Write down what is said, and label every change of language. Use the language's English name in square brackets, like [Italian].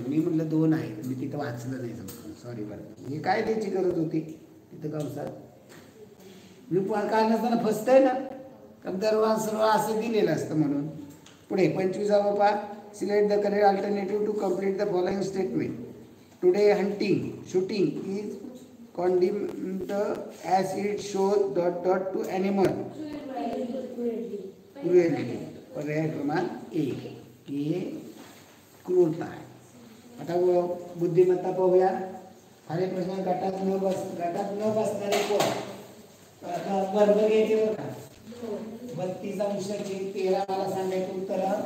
[Marathi] मी म्हटलं 2 आहे, मी तिथं वाचलं नाही समजून. सॉरी बरं. हे काय द्यायची गरज होती तिथं कंसात? मी काय नसताना फसतंय ना, कारण दरवाज सर्व असं दिलेलं असतं म्हणून. पुढे 25वा पहा. [English] Select the correct alternative to complete the following statement. Today shooting is condemned as it shows ... to animal cruelty. [Marathi] पर्याय क्रमांक 1 हे क्रूरता आहे. आता बुद्धिमत्ता पाहूया. खाली प्रश्न. गटात न बसणारे कोण? आता वर्ग घ्यायचे बरं का. 32 अंश छेद 13 मला सांगायचं उत्तर.